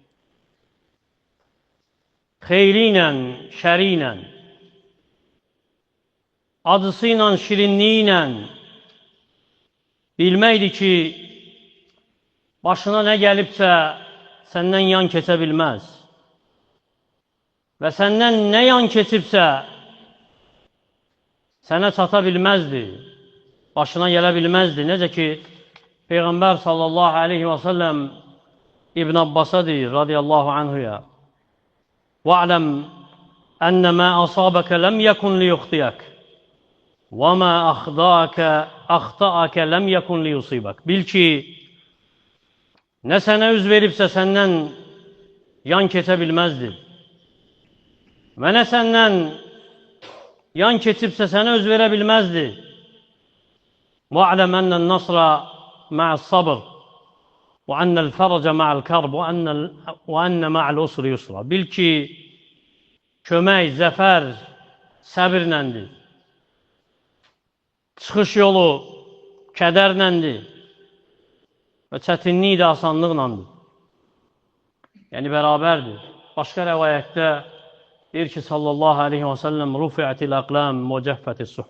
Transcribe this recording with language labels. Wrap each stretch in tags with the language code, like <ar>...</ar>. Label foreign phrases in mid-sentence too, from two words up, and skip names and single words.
<az>Xeyri ilə, şəri ilə, acısı ilə, şirinliyi ilə bilməkdir ki, başına nə gəlibsə səndən yan keçə bilməz. Və səndən nə yan keçibsə sənə çata bilməzdi, başına gələ bilməzdi. Necə ki, Peyğəmbər</az> <ar>صلى الله عليه وسلم</ar> <az>İbn Abbas'a deyir,</az> <ar>رضي الله عنه, وَعْلَمْ أَنَّ مَا أَصَابَكَ لَمْ يَكُنْ لِيُخْطِيَكَ وَمَا أَخْطَأَكَ لَمْ يَكُنْ لِيُصِيبَكَ.</ar> <az>Bil ki, nə sənə üz veribsə səndən yan keçə bilməzdi. Və nə səndən yan keçibsə sənə üz verə bilməzdi.</az> <ar>وَعْلَمْ أَنَّ النَّصْرَ مَعَ الصَّبْرِ وَأَنَّ الْفَرَجَ مَعَ الْكَرْبِ وَأَنَّ مَعَ الْعُسْرِ يُسْرًا.</ar> <az>Bil ki, kömək, zəfər səbirləndir. Çıxış yolu kədərləndir. Və çətinlik də asanlıqlandır. Yəni, bərabərdir. Başqa rəvayətdə deyir ki,</az> <ar>صلى الله عليه وسلم، رفعت الأقلام وجفت الصحف.</ar>